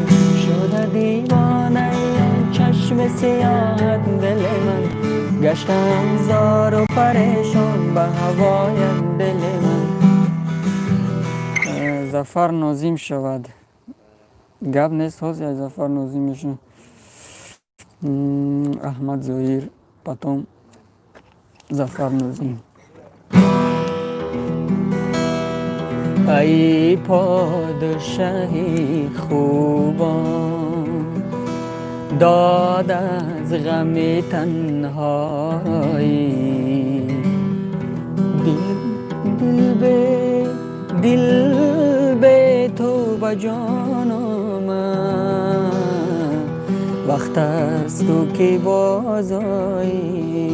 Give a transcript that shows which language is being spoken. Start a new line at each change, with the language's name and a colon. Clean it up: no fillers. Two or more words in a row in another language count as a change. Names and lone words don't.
Tajik: шуда дивонаи чашми сиёҳат дили ман, гаштам зору парешон ба ҳавоят дили ман. зафар нозим шавад. гап нест, ҳозир зафар нозим мешавад. аҳмад зоир, потом зафар нозим.
Persian: ای پادشاهی خوبان، داد از غم تنهایی. دل به تو و جان من، وقت است تو که بازایی.